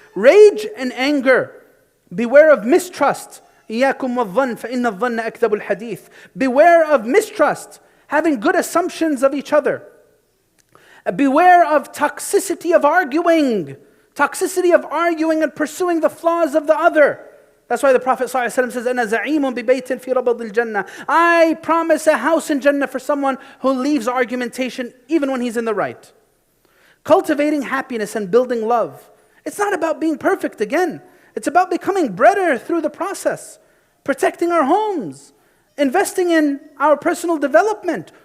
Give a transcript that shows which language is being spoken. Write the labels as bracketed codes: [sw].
[en] Rage and anger. Beware of mistrust. [ar] إِيَّاكُمْ وَالظَّنَّ فَإِنَّ الظَّنَّ أَكْذَبُ الْحَدِيثِ. [en] Beware of mistrust. Having good assumptions of each other. Beware of toxicity of arguing. Toxicity of arguing and pursuing the flaws of the other. That's why the Prophet ﷺ says, [ar] أَنَا زَعِيمٌ بِبَيْتٍ فِي رَبَضِ الْجَنَّةِ. [en] I promise a house in Jannah for someone who leaves argumentation even when he's in the right. Cultivating happiness and building love. It's not about being perfect again. It's about becoming better through the process. Protecting our homes. Investing in our personal development.